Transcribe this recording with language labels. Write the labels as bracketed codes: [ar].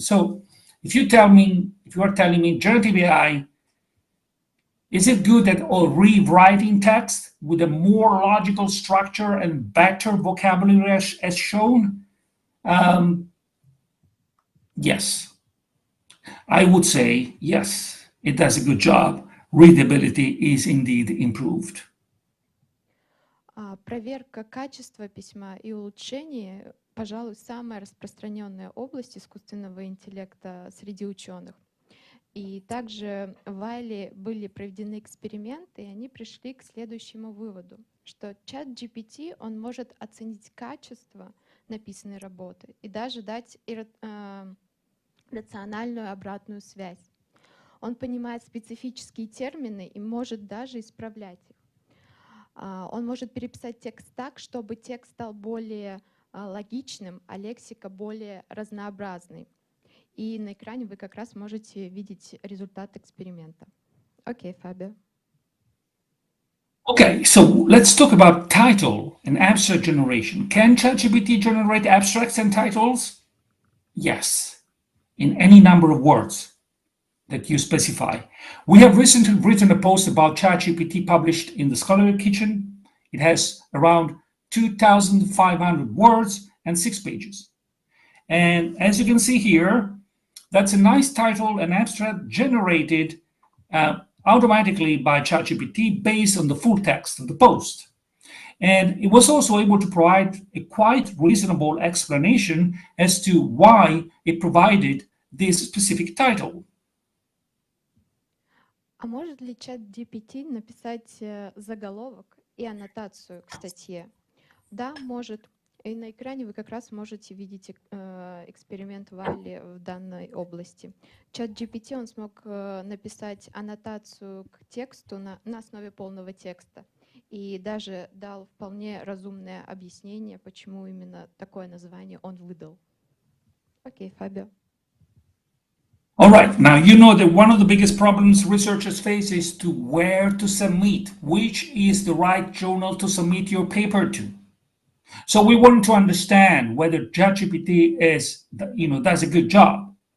[en] So, if you are telling me generative AI, is it good at rewriting text with a more logical structure and better vocabulary as shown? Yes. I would say yes, it does a good job. Readability is indeed improved. [ru] Проверка качества письма и улучшение, пожалуй, самая распространенная область искусственного интеллекта среди ученых. И также в Wiley были проведены эксперименты, и они пришли к следующему выводу, что чат GPT, он может оценить качество написанной работы и даже дать рациональную обратную связь. Он понимает специфические термины и может даже исправлять их. Он может переписать текст так, чтобы текст стал более логичным, а лексика более разнообразной. И на экране вы как раз можете видеть результат эксперимента. Окей, Фабио. [en] Okay, so let's talk about title and abstract generation. Can ChatGPT generate abstracts and titles? Yes, in any number of words that you specify. We have recently written a post about ChatGPT published in the Scholarly Kitchen. It has around 2,500 words and 6 pages. And as you can see here, that's a nice title and abstract generated automatically by ChatGPT based on the full text of the post. And it was also able to provide a quite reasonable explanation as to why it provided this specific title. [ru] А может ли чат GPT написать заголовок и аннотацию к статье? Да, может. И на экране вы как раз можете видеть эксперимент Wiley в данной области. Чат GPT, он смог написать аннотацию к тексту на основе полного текста и даже дал вполне разумное объяснение, почему именно такое название он выдал. Окей, Фабио. [en] All right, now you know that one of the biggest problems researchers face is to where to submit, which is the right journal to submit your paper to. So we want to understand whether ChatGPT does a good job.